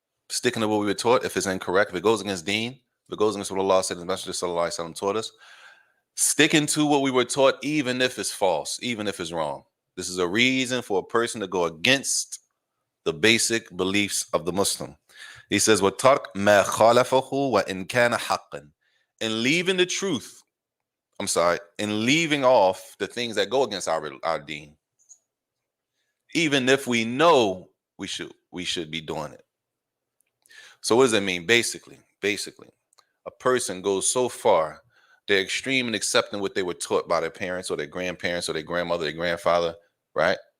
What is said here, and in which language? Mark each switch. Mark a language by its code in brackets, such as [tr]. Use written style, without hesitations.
[en] Sticking to what we were taught, if it's incorrect, if it goes against deen, if it goes against what Allah said, the Messenger sallallahu alaihi wasallam taught us, sticking to what we were taught, even if it's false, even if it's wrong. This is a reason for a person to go against the basic beliefs of the Muslim. He says, [ar] وَتَرْكْ مَا خَالَفَهُ وَإِنْ كَانَ حَقًّا. [en] And leaving the truth, and leaving off the things that go against our deen. Even if we know we should, we should be doing it. So what does it mean? Basically, a person goes so far, they're extreme in accepting what they were taught by their parents or their grandparents or their grandmother, their grandfather, right?